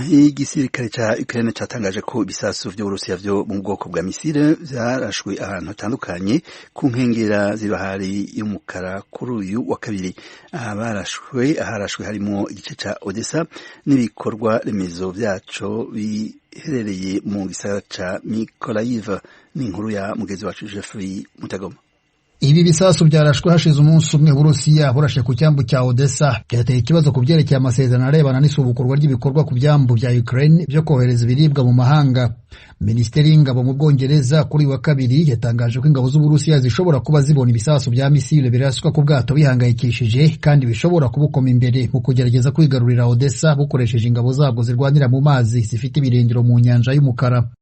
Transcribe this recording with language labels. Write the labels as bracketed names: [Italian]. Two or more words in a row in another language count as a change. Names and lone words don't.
[Rundi] Igisirikare ca Ukraine catangaje ko ibisasu vy'Uburusiya vyo mu bwoko bwa misile vyarashwe ahantu hatandukanye ku nkengera z'ibahari y'umukara kuri uyu wa kabiri. Aharashwe harimo igice ca Odessa n'ibikorwa remezo vyaco biherereye mu gisagara ca Mykolaiv. Ni inkuru ya mugenzi wacu Jeffrey Mutagoma. [Kinyarwanda] Ibi bisasu byarashwe hashize umunsi umwe Burusiya burashe ku cyambu cya Odessa. Byateye ikibazo ku byerekeye amasezerano arebana n'isubukurwa ry'ibikorwa ku byambu bya Ukraine byo kohereza ibiribwa mu mahanga. Minisiteri y'ingabo mu Bwongereza kuri wa kabiri yatangaje ko ingabo z'Uburusiya zishobora kuba zibona ibisasu bya misile biraswa ku bwato bihangayikishije kandi bishobora kubukoma imbere mu kugerageza kwigarurira Odessa bukoresheje ingabo zabwo zirwanira mu mazi zifite ibirindiro mu nyanja y'umukara.